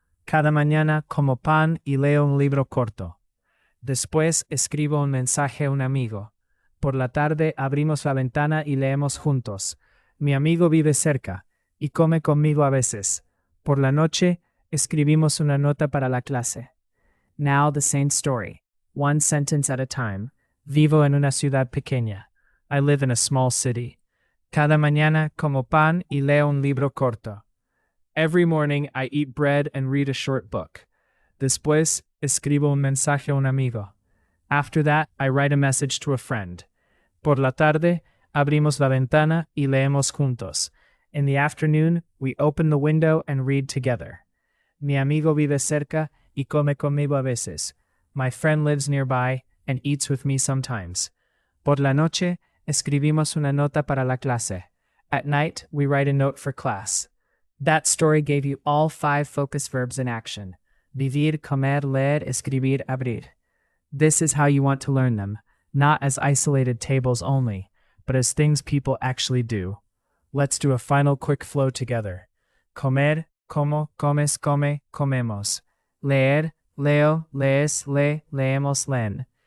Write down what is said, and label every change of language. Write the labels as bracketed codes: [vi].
[es] Cada mañana como pan y leo un libro corto. Después escribo un mensaje a un amigo. Por la tarde abrimos la ventana y leemos juntos. Mi amigo vive cerca y come conmigo a veces. Por la noche escribimos una nota para la clase. [en] Now the same story, one sentence at a time. [es] Vivo en una ciudad pequeña. [en] I live in a small city. [es] Cada mañana como pan y leo un libro corto. [en] Every morning I eat bread and read a short book. [es] Después escribo un mensaje a un amigo. [en] After that, I write a message to a friend. [es] Por la tarde, abrimos la ventana y leemos juntos. [en] In the afternoon, we open the window and read together. [es] Mi amigo vive cerca y come conmigo a veces. [en] My friend lives nearby and eats with me sometimes. [es] Por la noche, escribimos una nota para la clase. [en] At night, we write a note for class. That story gave you all 5 focus verbs in action. [es] Vivir, comer, leer, escribir, abrir. [en] This is how you want to learn them, not as isolated tables only, but as things people actually do. Let's do a final quick flow together. [es] Comer, como, comes, come, comemos. Leer, leo, lees, lee, leemos, leen.